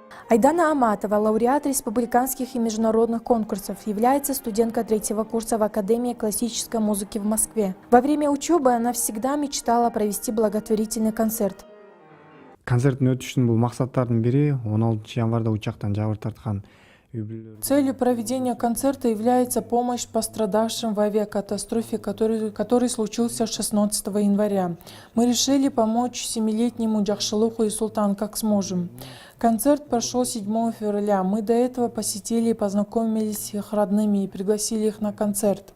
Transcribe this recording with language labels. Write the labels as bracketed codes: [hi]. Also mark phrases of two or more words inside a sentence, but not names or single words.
[ru] Айдана Аматова, лауреат республиканских и международных конкурсов, является студенткой 3-го курса в Академии классической музыки в Москве. Во время учебы она всегда мечтала провести благотворительный концерт. [ky] Концерттин өтүшүнүн бул максаттардын бири 16 январда учактан жабыр тарткан. [ru] Целью проведения концерта является помощь пострадавшим в авиакатастрофе, который случился 16 января. Мы решили помочь 7-летнему Джахшылыку и Султан как сможем. Концерт прошел 7 февраля. Мы до этого посетили и познакомились с их родными и пригласили их на концерт.